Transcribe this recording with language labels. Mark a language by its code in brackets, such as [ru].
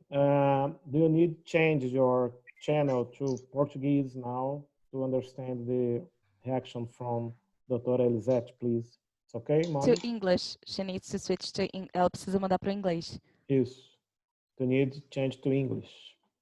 [en] Do you need change your channel to Portuguese now to understand the reaction from Dr. Elisete, please? It's okay, Molly? To English. She needs to switch to [pt] ela precisa mudar para o inglês. Isso. [en] You need change to English.